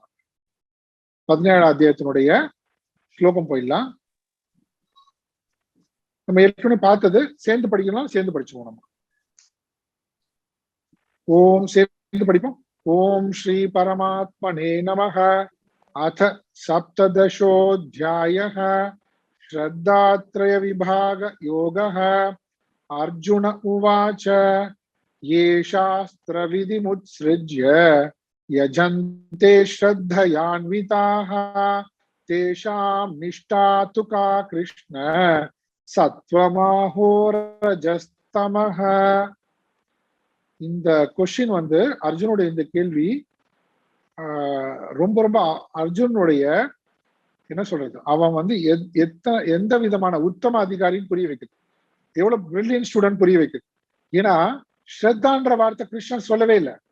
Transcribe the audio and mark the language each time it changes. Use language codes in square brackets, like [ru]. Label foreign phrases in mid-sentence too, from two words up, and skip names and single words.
[ta] 17ஆம் அத்தியாயத்தினுடைய ஸ்லோகம் போயிடலாம். நம்ம ஏற்கனவே பார்த்தது, சேர்ந்து படிக்கலாம், சேர்ந்து படிச்சுவோம் நம்ம. ஓம் சேர்ந்து படிப்போம். [sa] ॐ श्री परमात्मने नमः. அத சப்ததசோऽध्यायः श्रद्धात्रय विभाग योगः। अर्जुन उवाच ये शास्त्र विधिमुत्सृज्य यजन्ते श्रद्धयान्विताः तेषां निष्ठा तु का कृष्ण सत्वमाहो रजस्तमः. [ta] இந்த கொஸ்டின் வந்து அர்ஜுனுடைய இந்த கேள்வி ரொம்ப ரொம்ப அர்ஜுனுடைய என்ன சொல்றது, அவன் வந்து எந்த விதமான உத்தம அதிகாரின்னு புரிய வைக்குது, எவ்வளவு [en] brilliant student [ta] புரிய வைக்குது. ஏன்னா ஸ்ரத்தான்ற வார்த்தை கிருஷ்ணன் சொல்லவே இல்லை.